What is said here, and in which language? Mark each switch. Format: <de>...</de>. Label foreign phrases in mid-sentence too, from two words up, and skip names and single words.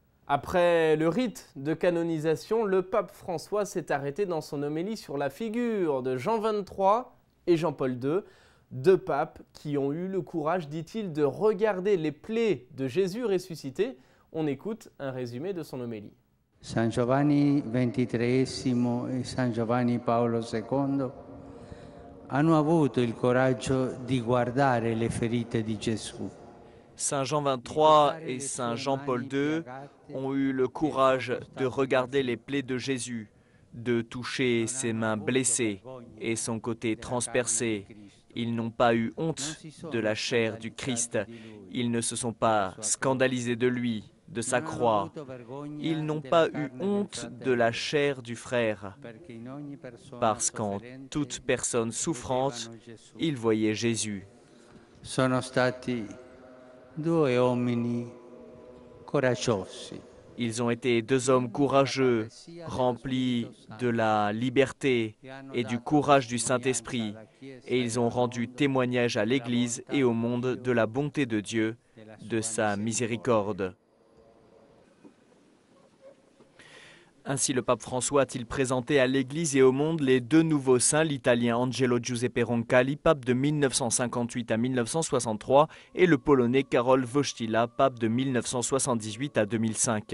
<fr>Après le rite de canonisation, le pape François s'est arrêté dans son homélie sur la figure de Jean XXIII et Jean-Paul II, deux papes qui ont eu le courage, dit-il, de regarder les plaies de Jésus ressuscité. On écoute un résumé de son homélie.</fr> <it>San Giovanni XXIII e San Giovanni Paolo II hanno avuto il coraggio di guardare le ferite di Gesù.</it> <fr>Saint Jean XXIII et Saint Jean-Paul II ont eu le courage de regarder les plaies de Jésus, de toucher ses mains blessées et son côté transpercé. Ils n'ont pas eu honte de la chair du Christ. Ils ne se sont pas scandalisés de lui, de sa croix. Ils n'ont pas eu honte de la chair du frère, parce qu'en toute personne souffrante, ils voyaient Jésus.</fr> <it>Sono stati due uomini coraggiosi.</it> <fr>Ils ont été deux hommes courageux, remplis de la liberté et du courage du Saint-Esprit, et ils ont rendu témoignage à l'Église et au monde de la bonté de Dieu, de sa miséricorde. Ainsi, le pape François a-t-il présenté à l'Église et au monde les deux nouveaux saints, l'italien Angelo Giuseppe Roncalli, pape de 1958 à 1963, et le polonais Karol Wojtyła, pape de 1978 à 2005.</fr>